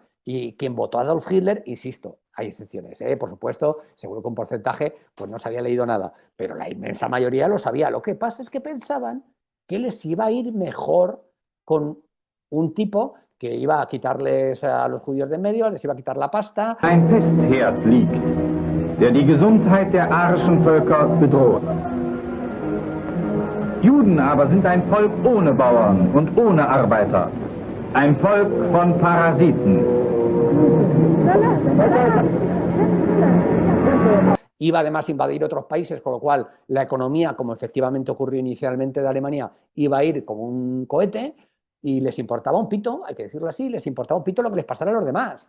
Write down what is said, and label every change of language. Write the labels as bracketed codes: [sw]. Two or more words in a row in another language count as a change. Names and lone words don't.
[es] Y quien votó a Adolf Hitler, insisto, hay excepciones, por supuesto, seguro que un porcentaje pues no se había leído nada, pero la inmensa mayoría lo sabía. Lo que pasa es que pensaban que les iba a ir mejor con un tipo que iba a quitarles a los judíos de en medio, les iba a quitar la pasta. [de] Ein Pestherd liegt, der die Gesundheit der arischen Völker bedroht. Juden aber sind ein Volk ohne Bauern und ohne Arbeiter. Ein Volk von Parasiten. [es] Iba además a invadir otros países, con lo cual la economía, como efectivamente ocurrió inicialmente de Alemania, iba a ir como un cohete y les importaba un pito, hay que decirlo así, les importaba un pito lo que les pasara a los demás.